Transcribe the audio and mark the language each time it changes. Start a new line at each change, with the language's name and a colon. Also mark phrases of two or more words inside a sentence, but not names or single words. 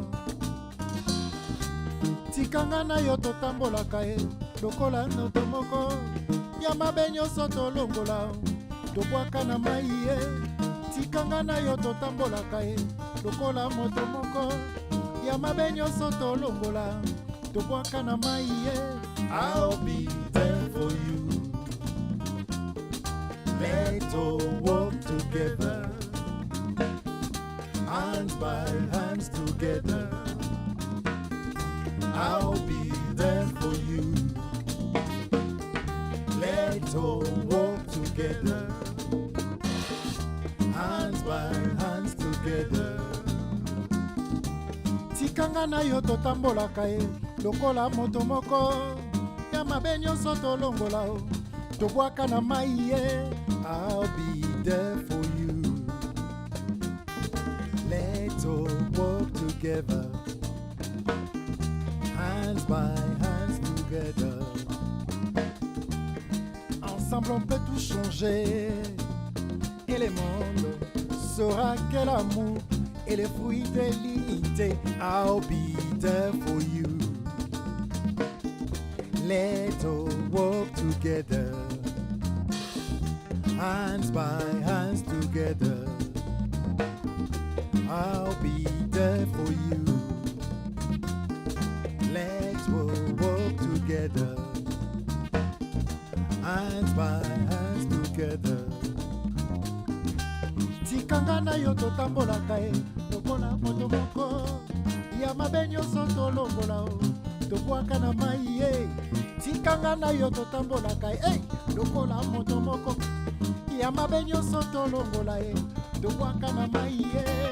Lingala: tikanga na yo totambolaka ye lokola moto moko ya mabe nyonso tolongola tobwaka na mai ye tikanga na yo totambolaka ye lokola moto moko ya mabe nyonso tolongola tobwaka na mai ye.
English: I'll be there for you. Let's all walk together, hands by hands together. I'll be there for you. Let's all walk together, hands by hands together.
Lingala: Tikanga na yo totambolaka ye lokola moto moko ya mabe nyonso tolongola tobwaka na mai ye.
English: I'll be there for you. Let's all walk together, hands by hands together.
French: Ensemble on peut tout changer, et le monde saura que l'amour est le fruit de l'unité.
English: I'll be there for you. Let's all walk together, hands by hands together. I'll be there for you. Let's walk together, hands by hands together.
Lingala: Tikanga na yo totambolaka ye lokola moto moko ya mabe nyonso tolongola tobwaka na mai ye. Tikanga na yo totambolaka ye lokola moto moko ya mabe nyonso tolongola ye tobwaka na mai ye.